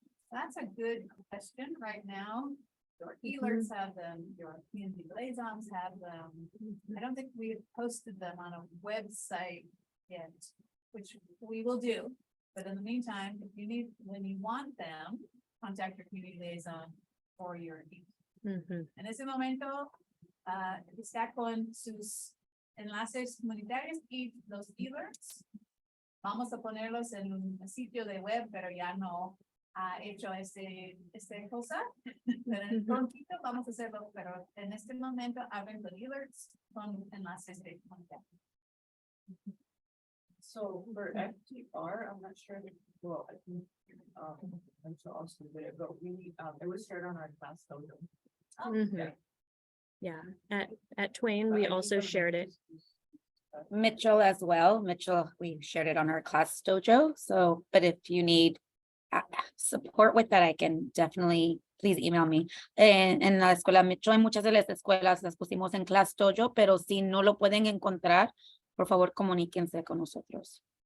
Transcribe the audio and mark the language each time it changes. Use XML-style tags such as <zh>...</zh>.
<en>That's a good question right now. Your healers have them, your community liaisons have them. I don't think we've posted them on a website yet, which we will do. But in the meantime, if you need, when you want them, contact your community liaison or your.</en> <es>En ese momento, está con sus enlaces comunitarios y los healers. Vamos a ponerlos en un sitio de web, pero ya no ha hecho este cosa. Pero prontito vamos a hacerlo, pero en este momento abren los healers con enlaces de comunidad.</es> <en>So for FTR, I'm not sure, well, I think, I'm sure also there, but we, it was shared on our class dojo. Yeah, at Twain, we also shared it. Mitchell as well. Mitchell, we shared it on our class dojo. So, but if you need support with that, I can definitely, please email me.</en> <es>En la escuela Mitchell, en muchas de las escuelas las pusimos en class dojo, pero si no lo pueden encontrar, por favor, comuníquense con nosotros.</es>